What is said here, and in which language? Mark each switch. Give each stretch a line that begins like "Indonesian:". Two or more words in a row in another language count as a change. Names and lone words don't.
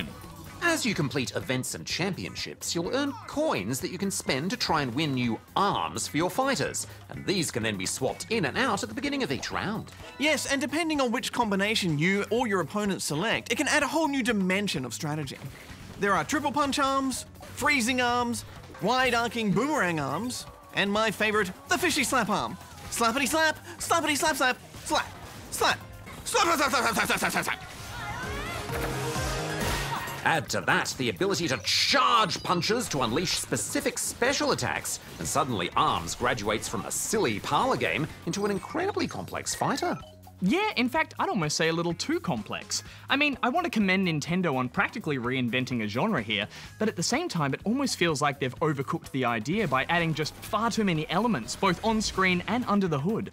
English: As you complete events and championships, you'll earn coins that you can spend to try and win new arms for your fighters, and these can then be swapped in and out at the beginning of each round. Yes, and depending on which combination you or your opponent select, it can add a whole new dimension of strategy. There are triple punch arms, freezing arms, wide arcing boomerang arms, and my favorite, the fishy slap arm. Slappity slap, slappity slap slap, slap, slap, slap, slap, slap, slap, slap, slap, slap, slap. Add to that the ability to charge punches to unleash specific special attacks, and suddenly ARMS graduates from a silly parlor game into an incredibly complex fighter. Yeah, in fact, I'd almost say a little too complex. I mean, I want to commend Nintendo on practically reinventing a genre here, but at the same time, it almost feels like they've overcooked the idea by adding just far too many elements, both on screen and under the hood.